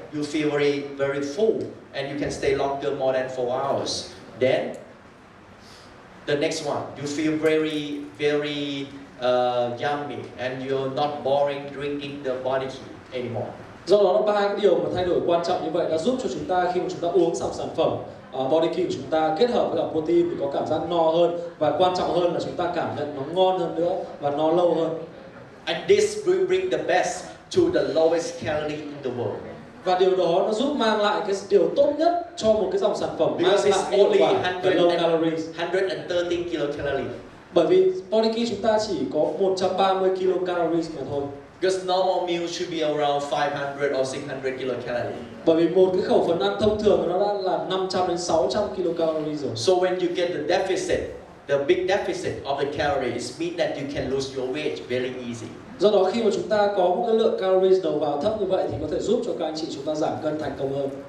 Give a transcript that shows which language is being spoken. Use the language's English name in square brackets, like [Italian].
[English] You feel very full and you can stay longer, more than 4 hours. Then the next one, you feel very yummy and you're not boring drinking the body key anymore. [Vietnamese] Do đó là 3 cái điều mà thay đổi quan trọng như vậy đã giúp cho chúng ta khi mà chúng ta uống dòng sản phẩm Body Key của chúng ta kết hợp với cả protein thì có cảm giác no hơn, và quan trọng hơn là chúng ta cảm nhận nó ngon hơn nữa và no lâu hơn. [English] And this will bring the best to the lowest calorie in the world. [Vietnamese] Và điều đó nó giúp mang lại cái điều tốt nhất cho một cái dòng sản phẩm mang lại cái hiệu quả về low calories. [English] 113 kilocalories. [Vietnamese] Bởi vì Body Key chúng ta chỉ có 130 kilocalories mà thôi. [English] Because normal meal should be around 500 or 600 kilocalories. [Vietnamese] Bởi vì một cái khẩu phần ăn thông thường nó đã là 500 đến 600 kilocalories rồi. [English] So when you get the deficit, the big deficit of the calories means that you can lose your weight very easy. [Vietnamese] Do đó khi mà chúng ta có một cái lượng calories đầu vào thấp như vậy thì có thể giúp cho các anh chị chúng ta giảm cân thành công hơn.